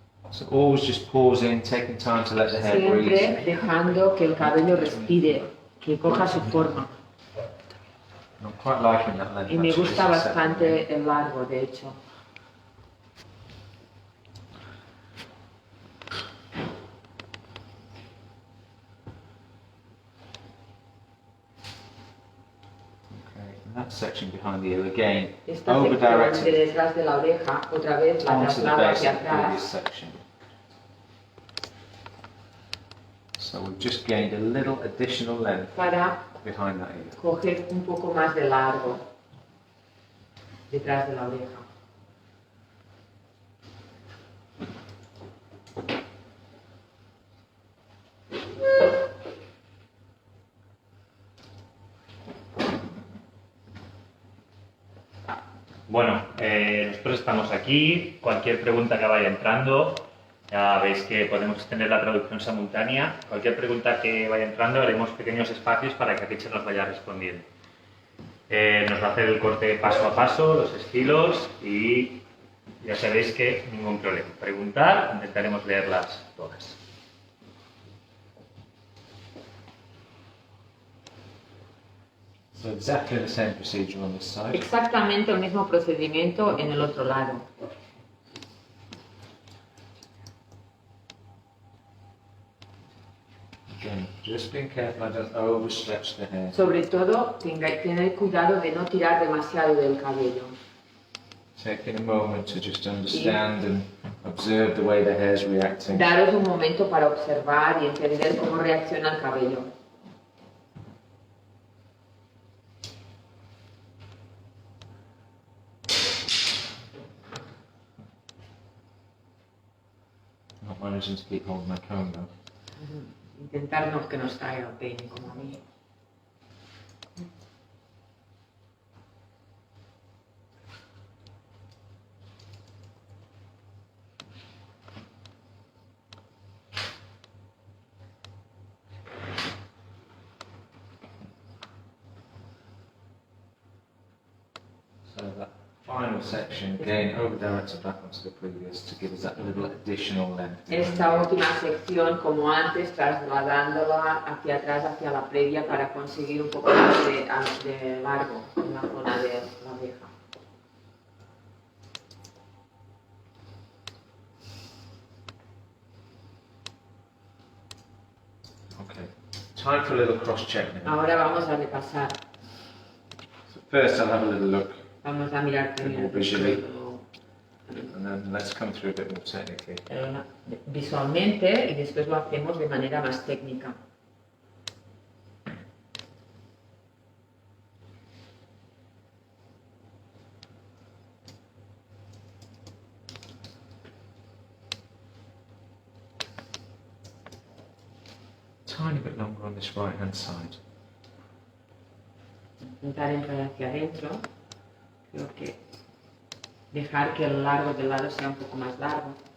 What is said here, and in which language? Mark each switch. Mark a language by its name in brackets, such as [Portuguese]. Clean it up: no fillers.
[English] So always just pausing, taking time to let the hair breathe. [Spanish] Siempre dejando que el cabello respire, que coja su forma. [English] I'm quite liking that length. [Spanish] Y me gusta bastante el largo, de hecho. [English] That section behind the ear again, [Spanish] Esta sección de detrás de la oreja, otra vez la traslado hacia atrás. [English] So we've just gained a little additional length [Spanish] para [English] behind that ear. [Spanish] Coger un poco más de largo detrás de la oreja. Bueno, nosotros estamos aquí. Cualquier pregunta que vaya entrando, ya veis que podemos tener la traducción simultánea. Cualquier pregunta que vaya entrando, haremos pequeños espacios para que Richard nos vaya respondiendo. Nos va a hacer el corte paso a paso, los estilos, y ya sabéis que ningún problema. Preguntar, intentaremos leerlas todas. [English] So exactly the same procedure on this side. [Spanish] Exactamente el mismo procedimiento en el otro lado. [English] Again, just being careful I don't overstretch the hair. [Spanish] Sobre todo, tener cuidado de no tirar demasiado del cabello. [English] Taking a moment to just understand and observe the way the hair is reacting. [Spanish] Daros un momento para observar y entender cómo reacciona el cabello. [English] Not managing to keep hold of my comb though. [Spanish] Intentar no que nos caiga el peine como a mí. [English] So that final section, again, over directed back onto the previous to give us that little additional length. [Spanish] Esta última sección, como antes, trasladándola hacia atrás, hacia la previa, para conseguir un poco más de largo en la zona de la oreja. [English] Okay, time for a little cross-check now. [Spanish] Ahora vamos a repasar. [English] So first I'll have a little look. [Spanish] Vamos a mirar primero [English] Visually. And then let's come through a bit more technically. [Spanish] Visualmente y después lo hacemos de manera más técnica. [English] Tiny bit longer on this right hand side. [Spanish] Intentar entrar hacia adentro. Creo que dejar que el largo del lado sea un poco más largo.